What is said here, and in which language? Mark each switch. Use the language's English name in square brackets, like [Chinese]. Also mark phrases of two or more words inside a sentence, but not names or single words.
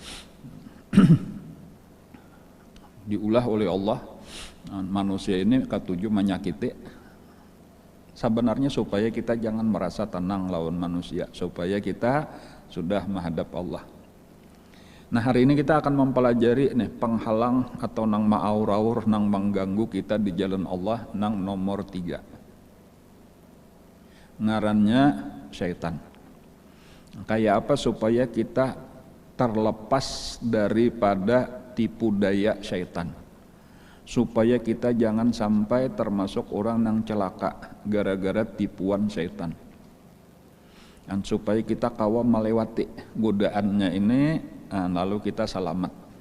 [Indonesian] Diulah oleh Allah. Nah, manusia ini ketujuh menyakiti. Sebenarnya supaya kita jangan merasa tenang lawan manusia, supaya kita sudah menghadap Allah. Nah, hari ini kita akan mempelajari nih penghalang atau [Banjar] nang ma'aur-aur nang [Indonesian] mengganggu kita di jalan Allah nang nomor 3. [Banjar] Ngarannya syaitan. [Indonesian] Kayak apa supaya kita terlepas daripada tipu daya syaitan, supaya kita jangan sampai termasuk orang yang celaka gara-gara tipuan syaitan, dan supaya kita kawa melewati godaannya ini, lalu kita selamat.